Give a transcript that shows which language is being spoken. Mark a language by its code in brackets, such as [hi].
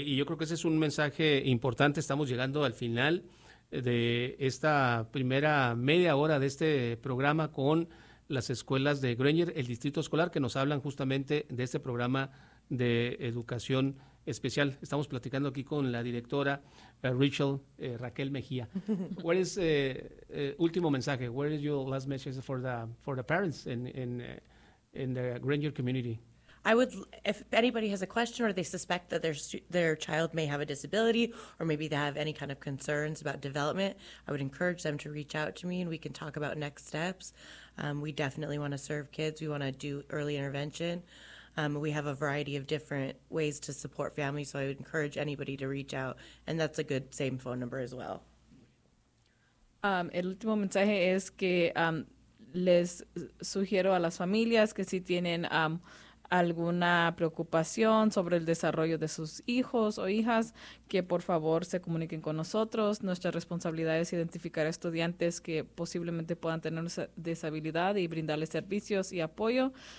[es] Y yo creo que ese es un mensaje importante. Estamos llegando al final de esta primera media hora de este programa con las escuelas de Granger, el Distrito Escolar, que nos hablan justamente de este programa de educación especial. Estamos platicando aquí con la directora Rachel Raquel Mejía. [en] What is [es] último mensaje? [en] What is your last message for the parents in the Granger community? I would, if anybody has a question or they suspect that their child may have a disability or maybe they have any kind of concerns about development, I would encourage them to reach out to me and we can talk about next steps. We definitely want to serve kids. We want to do early intervention. We have a variety of different ways to support families, so I would encourage anybody to reach out. And that's a good same phone number as well. [es] El último mensaje es que les sugiero a las familias que si tienen alguna preocupación sobre el desarrollo de sus hijos o hijas, que por favor se comuniquen con nosotros. Nuestra responsabilidad es identificar a estudiantes que posiblemente puedan tener una disabilidad y brindarles servicios y apoyo.